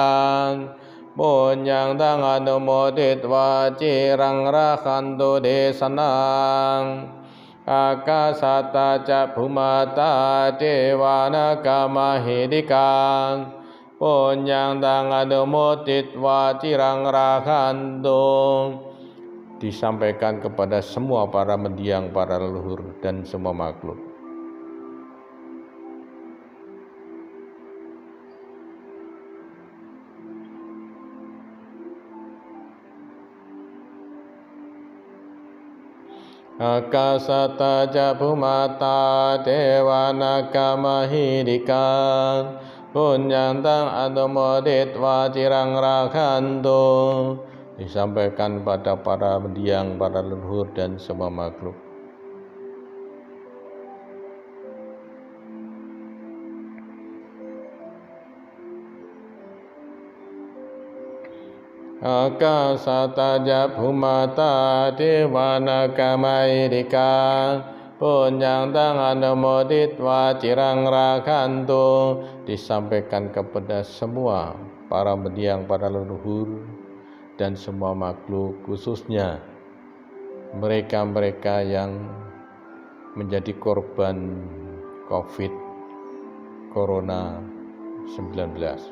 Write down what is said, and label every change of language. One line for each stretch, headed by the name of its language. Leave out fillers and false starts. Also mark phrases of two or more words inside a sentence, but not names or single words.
Pali: Punyang tang anumoditwa cirang rakhantu desanang akasata ca bhumata dewanaka mahidika. Punyang tang anumoditwa cirang rakhantu.
Indonesian: Disampaikan kepada semua para mendiang, para leluhur dan semua makhluk.
Pali: Akasata ja bhumata dewanaka mahidika. Punyang tang anumoditwa cirang rakhantu.
Indonesian: Disampaikan pada para mendiang, para leluhur dan semua makhluk.
Pali: Akasata ja bhumata dewanaka mahidika. Punyang tang anumoditwa cirang rakhantu.
Indonesian: Disampaikan kepada semua para mendiang, para leluhur dan semua makhluk, khususnya mereka-mereka yang menjadi korban COVID Corona 19.